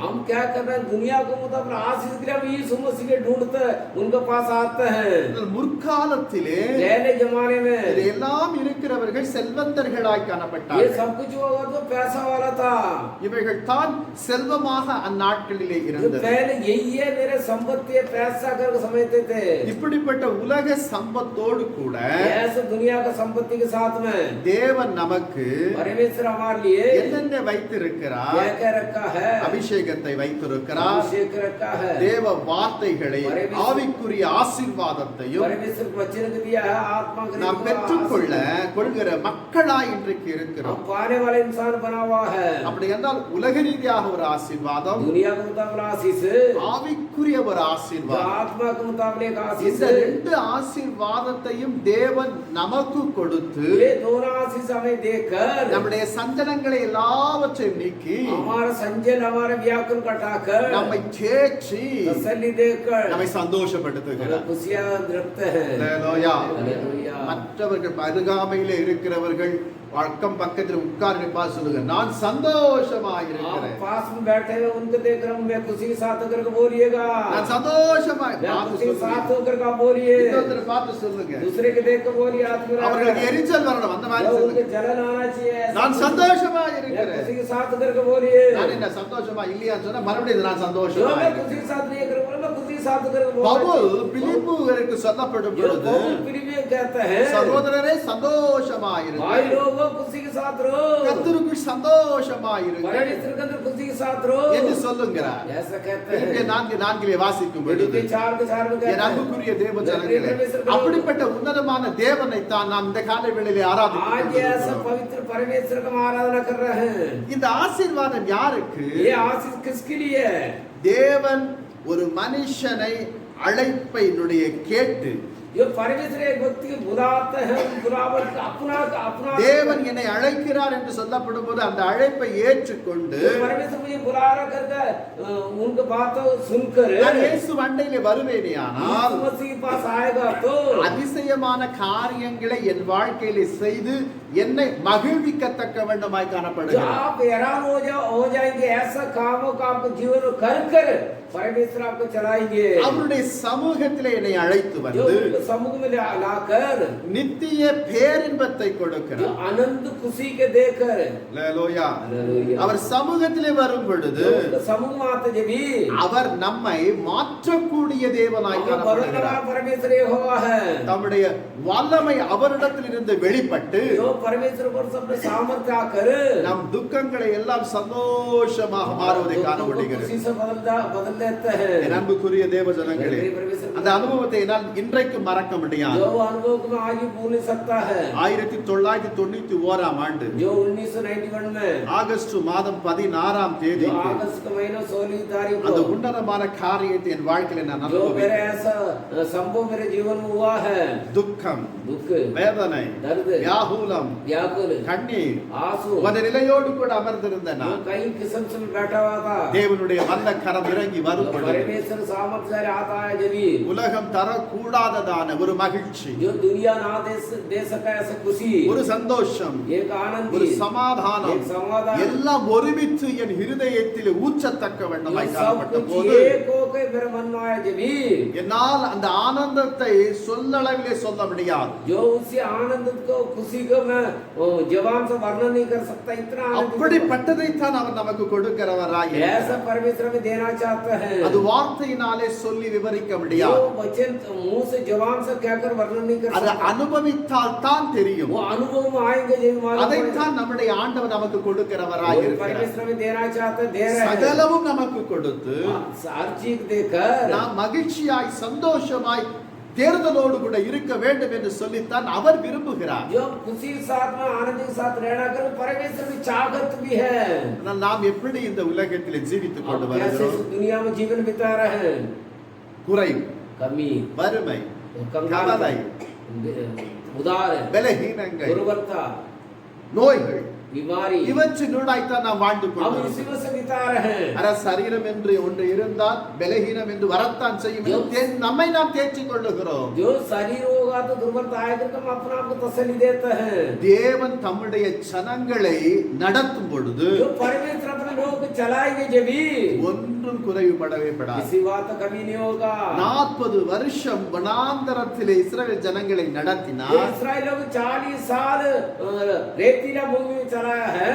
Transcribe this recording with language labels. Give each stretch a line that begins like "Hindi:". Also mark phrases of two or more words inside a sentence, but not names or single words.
Hindi: हम क्या कर रहे हैं दुनिया को मतलब आशीष के लिए हम यीशु मसीह के ढूंढते हैं उनके पास आते हैं.
Tamil: முற்காலத்திலே
Hindi: पहले जमाने में
Tamil: எல்லாம் இருக்கிறவர்கள் செல்வந்தர்களாய் காணப்பட்டார்கள்.
Hindi: ये सब कुछ होगा तो पैसा वाला था.
Tamil: இவைகள் தான் செல்வமாக அந்நாட்களிலே
Hindi: जो
Tamil: இருந்தது.
Hindi: पहले यही है मेरे संपत्ति है पैसा करके समझते थे.
Tamil: இப்படிப்பட்ட உலக சம்பத்தோடு கூட
Hindi: ऐसे दुनिया का संपत्ति के साथ में
Tamil: தேவன் நமக்கு
Hindi: परमेश्वर हमारे लिए
Tamil: என்னென்ன வைத்திருக்கிறார்?
Hindi: क्या क्या रखा है?
Tamil: அபிஷேகத்தை வைத்திருக்கிறார்.
Hindi: अभिषेक रखा है.
Tamil: தேவ வார்த்தைகளை ஆவிக்குரிய ஆசீர்வாதத்தையும்
Hindi: परमेश्वर को वचन को दिया है आत्मा को
Tamil: நாம் பெற்றுக்கொள்ள கொள்கிற மக்களாய் இன்றைக்கு இருக்கிறோம்.
Hindi: हम पाने वाले इंसान बना हुआ है.
Tamil: அப்படி என்றால் உலக ரீதியாக ஒரு ஆசீர்வாதம்,
Hindi: दुनिया के मुताबिक आशीष,
Tamil: ஆவிக்குரிய ஒரு
Hindi: जो
Tamil: ஆசீர்வாதம்.
Hindi: आत्मा के मुताबिक आशीष,
Tamil: இந்த ரெண்டு ஆசீர்வாதத்தையும் தேவன் நமக்கு கொடுத்து
Hindi: ये दोनों आशीष हमें देकर
Tamil: நம்முடைய சஞ்சலங்களை எல்லாவற்றையும் நீக்கி
Hindi: हमारा संजन हमारे व्याकुल कटाकर
Tamil: நம்மை தேற்றி
Hindi: तसल्ली देकर
Tamil: நம்மை சந்தோஷப்படுத்துகிறார்.
Hindi: खुशियां रखते हैं.
Tamil: அல்லேலூயா.
Hindi: हालेलुया.
Tamil: மற்றவர்கள் அருகாமையிலே இருக்கிறவர்கள் அக்கம் பக்கத்தில் உட்கார்ந்து பார்த்து சொல்லுங்க, நான் சந்தோஷமாக
Hindi: आप
Tamil: இருக்கிறேன்.
Hindi: पास में बैठे हैं उनको देख रहा हूं मैं खुशी के साथ होकर के बोलिएगा
Tamil: நான் சந்தோஷமாக
Hindi: मैं
Tamil: பார்த்து
Hindi: खुशी के साथ
Tamil: சொல்லுங்க.
Hindi: होकर के आप बोलिए
Tamil: இன்னொருத்தரை பார்த்து சொல்லுங்க,
Hindi: दूसरे के देख कर बोलिए आदमी
Tamil: அவர்களுக்கு எரிச்சல் வரணும், அந்த மாதிரி
Hindi: उनको
Tamil: சொல்லுங்க.
Hindi: जलन आना चाहिए.
Tamil: நான் சந்தோஷமாக
Hindi: मैं
Tamil: இருக்கிறேன்.
Hindi: खुशी के साथ होकर के बोलिए
Tamil: நான் என்ன சந்தோஷமா இல்லையான்னு சொன்னா மறுபடியும் நான்
Hindi: जो
Tamil: சந்தோஷமா
Hindi: मैं
Tamil: இருக்கிறேன்.
Hindi: खुशी के साथ नहीं कर मैं खुशी के साथ होकर के
Tamil: பவுல்
Hindi: बोलूं.
Tamil: பிலிப்புவிற்கு சொல்லப்படும்
Hindi: जो
Tamil: பொழுது
Hindi: पौल फिलिपियों कहता है
Tamil: சகோதரரே சந்தோஷமா
Hindi: भाई
Tamil: இருங்கள்,
Hindi: लोगों खुशी के साथ रहो
Tamil: கர்த்தருக்குள் சந்தோஷமா இருங்கள்
Hindi: परमेश्वर के अंदर खुशी के साथ रहो
Tamil: என்று சொல்லுகிறார்.
Hindi: ऐसा कहते
Tamil: பிலிப்பியர்
Hindi: हैं.
Tamil: 4:4 வாசிக்கும் பொழுது
Hindi: फिलिपियों 4:4 में
Tamil: என்
Hindi: कहता है
Tamil: அன்புக்குரிய தேவ ஜனங்களே, அப்படிப்பட்ட உன்னதமான தேவனை தான் நாம் இந்த காலை வேளையிலே
Hindi: आज ऐसा
Tamil: ஆராதிக்கிறோம்.
Hindi: पवित्र परमेश्वर का हम आराधना कर रहे हैं.
Tamil: இந்த ஆசீர்வாதம் யாருக்கு?
Hindi: ये आशीष किसके लिए है?
Tamil: தேவன் ஒரு மனுஷனை அழைப்பினுடைய கேட்டு
Hindi: जो परमेश्वर एक व्यक्ति को बुलाते हैं बुलावट का अपना
Tamil: தேவன் என்னை அழைக்கிறார் என்று சொல்லப்படும் போது அந்த அழைப்பை ஏற்றுக்கொண்டு
Hindi: जो परमेश्वर मुझे बुला रहा करके उनकी बातों सुनकर
Tamil: நான் இயேசு அண்டையிலே வருவேனே ஆனால்
Hindi: यीशु मसीह के पास आएगा तो
Tamil: அதிசயமான காரியங்களை என் வாழ்க்கையிலே செய்து என்னை மகிழ்விக்கத்தக்க வேண்டுமாய்
Hindi: जो
Tamil: காணப்படுகிறார்.
Hindi: आप हैरान हो जाएंगे ऐसा कामों का आपको जीवन में कर परमेश्वर आपको चलाएंगे.
Tamil: அவருடைய சமூகத்திலே என்னை அழைத்து
Hindi: जो
Tamil: வந்து
Hindi: उनको समूह में लाकर
Tamil: நித்திய பேரின்பத்தை
Hindi: जो
Tamil: கொடுக்கிறார்.
Hindi: आनंद खुशी के देकर
Tamil: அல்லேலூயா.
Hindi: हालेलुया.
Tamil: அவர் சமூகத்திலே வரும் பொழுது
Hindi: जो उनके समूह में आते जब भी
Tamil: அவர் நம்மை மாற்றக்கூடிய தேவனாய்
Hindi: हमको बदलने
Tamil: காணப்படுகிறார்.
Hindi: वाला परमेश्वर ये हुआ है.
Tamil: தம்முடைய வல்லமை அவரிடத்தில் இருந்து வெளிப்பட்டு
Hindi: जो परमेश्वर पर सब सामर्थ्य आकर
Tamil: நம் துக்கங்களை எல்லாம் சந்தோஷமாக மாறுவதை காண முடிகிறது.
Hindi: खुशी से बदल देते हैं.
Tamil: என் அன்புக்குரிய தேவ ஜனங்களே, அந்த அனுபவத்தை என்னால் இன்றைக்கு மறக்க முடியாது.
Hindi: जो अनुभव को मैं आज भी भूल नहीं सकता है.
Tamil: 1991 ஆண்டு
Hindi: जो 1991 में
Tamil: ஆகஸ்ட் மாதம் 16
Hindi: जो
Tamil: தேதி
Hindi: अगस्त का महीना 16 तारीख
Tamil: அந்த
Hindi: को
Tamil: உன்னதமான காரியத்தை என் வாழ்க்கையில நான்
Hindi: जो मेरे
Tamil: அனுபவித்தேன்.
Hindi: ऐसा संभव मेरे जीवन में हुआ है.
Tamil: துக்கம்,
Hindi: दुख,
Tamil: வேதனை,
Hindi: दर्द,
Tamil: வியாகுலம்,
Hindi: व्याकुल,
Tamil: கண்ணீர்
Hindi: आंसू
Tamil: அந்த நிலையோடு கூட அமர்ந்திருந்த
Hindi: जो
Tamil: நான்
Hindi: कई किस्म से बैठा हुआ था.
Tamil: தேவனுடைய வல்ல கரம் இறங்கி வரும் பொழுது
Hindi: परमेश्वर सामर्थ्य से आता है जब भी
Tamil: உலகம் தரக்கூடாததான ஒரு மகிழ்ச்சி,
Hindi: जो दुनिया ना दे सका ऐसा खुशी,
Tamil: ஒரு சந்தோஷம்,
Hindi: एक आनंद,
Tamil: ஒரு சமாதானம்
Hindi: एक समाधान,
Tamil: எல்லாம் ஒருமித்து என் இருதயத்தில் ஊற்றத்தக்க
Hindi: जो
Tamil: வேண்டுமாய்
Hindi: सब
Tamil: காணப்பட்ட
Hindi: कुछ
Tamil: போது
Hindi: एक होकर मेरे मन में आया जब भी
Tamil: என்னால் அந்த ஆனந்தத்தை சொல்லளவிலே சொல்ல முடியாது.
Hindi: जो उसी आनंद को खुशी को मैं जवान से वर्णन नहीं कर सकता. इतना आनंद
Tamil: அப்படிப்பட்டதைத்தான் அவர் நமக்கு கொடுக்கிறவராய்
Hindi: ऐसा
Tamil: இருக்கிறார்.
Hindi: परमेश्वर में देना चाहता है.
Tamil: அது வார்த்தையினாலே சொல்லி விவரிக்க
Hindi: जो
Tamil: முடியாது.
Hindi: वचन मुंह से जवान से कहकर वर्णन नहीं कर
Tamil: அதை
Hindi: सकता.
Tamil: அனுபவித்தால் தான் தெரியும்.
Hindi: वो अनुभव में आएंगे जब मालूम पड़ेगा.
Tamil: அதைத்தான் நம்முடைய ஆண்டவர் நமக்கு கொடுக்கிறவராய்
Hindi: और
Tamil: இருக்கிறார்.
Hindi: परमेश्वर में देना चाहता है, दे रहे हैं.
Tamil: சகலமும் நமக்கு கொடுத்து
Hindi: हर चीज देकर
Tamil: நாம் மகிழ்ச்சியாய் சந்தோஷமாய் தேர்தலோடு கூட இருக்க வேண்டும் என்று சொல்லித்தான் அவர் விரும்புகிறார்.
Hindi: जो खुशी के साथ में आनंद के साथ रहना करो परमेश्वर की चाहत भी है.
Tamil: ஆனால் நாம் எப்படி இந்த உலகத்தில் ஜீவித்துக் கொண்டு
Hindi: हम कैसे
Tamil: வருகிறோம்?
Hindi: इस दुनिया में जीवन बिता रहे हैं.
Tamil: குறைவு,
Hindi: कमी,
Tamil: வறுமை,
Hindi: कंगाल,
Tamil: கவலை,
Hindi: उदार
Tamil: பலஹீனங்கள்,
Hindi: दुर्बलता,
Tamil: நோய்கள்,
Hindi: बीमारी,
Tamil: இவற்றினூடாய்த்தான் நாம் வாழ்ந்து
Hindi: हम
Tamil: கொண்டிருக்கிறோம்.
Hindi: इसी में से बिता रहे हैं।
Tamil: அர சரீரம் என்று ஒன்று இருந்தால் பலஹீனம் என்று வரத்தான் செய்யும். நம்மை நாம் தேற்றிக் கொள்ளுகிறோம்.
Hindi: जो शरीर होगा तो दुर्बलता आएगा तो हम अपने आप को तसल्ली देते हैं।
Tamil: தேவன் தம்முடைய ஜனங்களை நடத்தும் பொழுது
Hindi: जो परमेश्वर अपने लोगों को चलाएंगे जब भी
Tamil: ஒன்றும் குறைவுபடவே படாது.
Hindi: किसी बात का कमी नहीं होगा।
Tamil: 40 வருஷம் வனாந்தரத்திலே இஸ்ரவேல் ஜனங்களை
Hindi: ये
Tamil: நடத்தினார்.
Hindi: इस्राएल लोग 40 साल रेतीला भूमि में चलाया है।